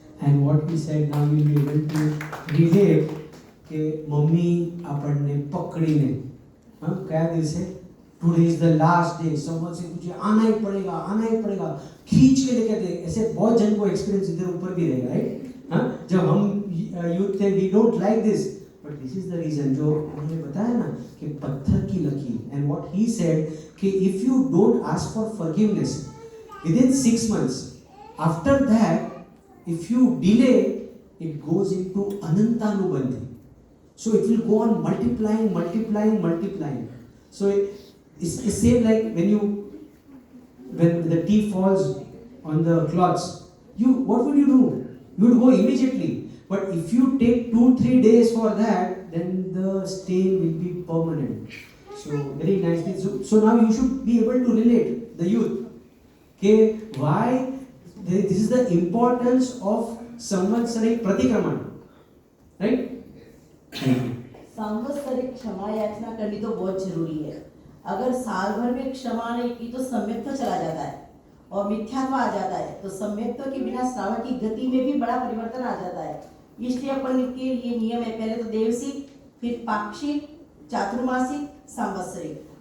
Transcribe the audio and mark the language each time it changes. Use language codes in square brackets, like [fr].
[en] And what we said now you will be able to relate [hi] कि mummy [gu] આપણને પકડીને કયા દિવસે [en] today is the last day, [hi] समझ से तुझे आना ही पड़ेगा, खींच के लेके दे। ऐसे बहुत जन को एक्सपीरियंस इधर ऊपर भी रहेगा, राइट? जब हम यूथ थे [en] we don't like this, but this is the reason [hi] जो उन्होंने बताया ना कि पत्थर की लकीर। [en] and what he said [hi] कि [en] If you don't ask for forgiveness within 6 months, after that if you delay it goes into anantanubandhi, so it will go on multiplying. So it's same like when the tea falls on the cloths, what would you do? You would go immediately, But if you take 2-3 days for that, then the stain will be permanent. So very nicely. So now you should be able to relate the youth. Okay, why this is the importance of samvatsarik pratikraman, right? [hi] सांवत्सरिक क्षमा याचना करनी तो बहुत जरूरी है। अगर साल भर में क्षमा नहीं की तो सम्यक्त्व चला जाता है और मिथ्यात्व आ जाता है। तो सम्यक्त्व के बिना श्रावण की गति में भी बड़ा परिवर्तन आ जाता है। इसलिए अपन के लिए नियम है, पहले तो देवसिक, फिर पाक्षिक, चातुर्मासिक, सांवत्सरिक।